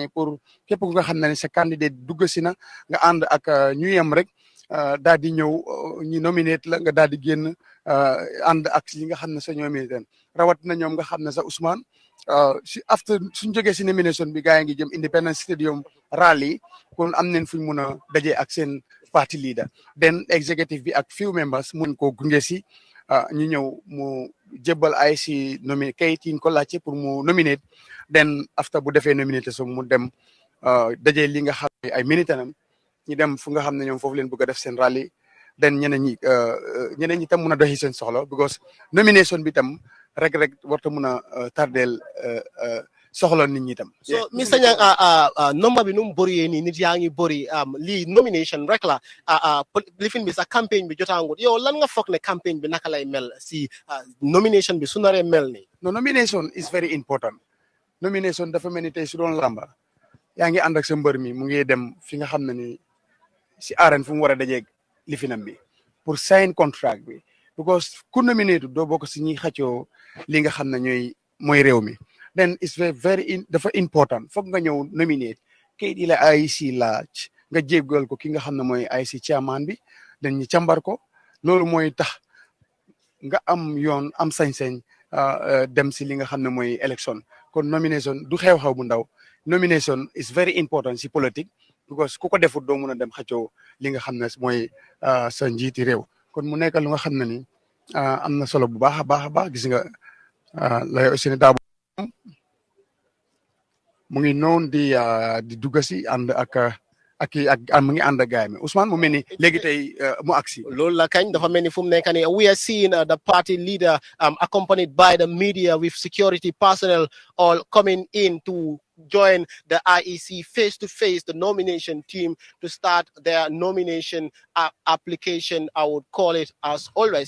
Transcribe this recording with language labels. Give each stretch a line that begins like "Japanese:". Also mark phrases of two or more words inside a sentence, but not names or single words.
Wolof: pour képp ku nga xam ne ni sa candidate dugg si na nga ànd ak ñu yem rek daal di ñëw ñu nominate la nga daal di génn ànd ak li nga xam ne sa ñoo militant rawat na ñoom nga xam ne sa Ousmane si after suñ jógee si nomination bi gaa yi ngi jëm Independence Stadium rally kon am nañ fuñ mun a dajee ak seen
English: party leader
Wolof: then executive bi ak
English: few members
Wolof: mun ko gunge si ñu ñëw mu jébbal ay si kayit yi ko laajte pour mu
English: nominate then after
Wolof: bu defee nomination mu dem dajee li nga xam ne ay militantam ñu dem fu nga xam ne ñoom foofu leen bëgg a def seen
English: rally then
Wolof: ñeneen ñi tam mun a doxi seen soxla
English: because nomination
Wolof: bi tam rek warta mun a tardeel soxla nit ñi tam. So Mr. Nyang number bi nu mu bëree nii nit yaa ngi bëri lii nomination rek la lifin bi sa campagne bi jotaangut yow lan nga foog ne campagne bi naka lay mel si nomination bi su naree mel nii.
English: no nomination is very important
Wolof: nomination dafa mel ni tey su doon lamba yaa ngi ànd ak sa mbër mi mu ngi dem fi nga xam ne ni si arène fu mu war a dajeeg lifinam bi pour
English: sign contract
Wolof: bi because ku nominate doo bokk si ñi xëccoo li nga xam ne mooy réew mi
English: then it's very
Wolof: dafa important foog nga ñëw nominate kayit yi la IEC laaj nga jéggal ko ki nga xam ne mooy IEC chairman bi then ñu càmbar ko loolu mooy tax nga am yoon am sañ-sañ dem si li nga xam ne mooy élection kon nomination du xew-xew bu ndaw
English: nomination is very important
Wolof: si politique because ku ko defut doo mun a dem xëccoo li nga xam ne mooy sa njiiti réew kon mu nekk lu nga xam ne ni am na solo bu baax a baax gis nga lay Ousainou Darboe mu ngi noonu di dugg si ànd mu ngi ànd ak gaay mi Ousmane mu mel ni léegi tey mu agsi loolu la kañ dafa mel ni fu mu nekk nii
English: we are seeing the party leader accompanied by the media with security personnel all coming in to join the IEC face-to-face, the nomination team, to start their nomination application, I would call it, as always.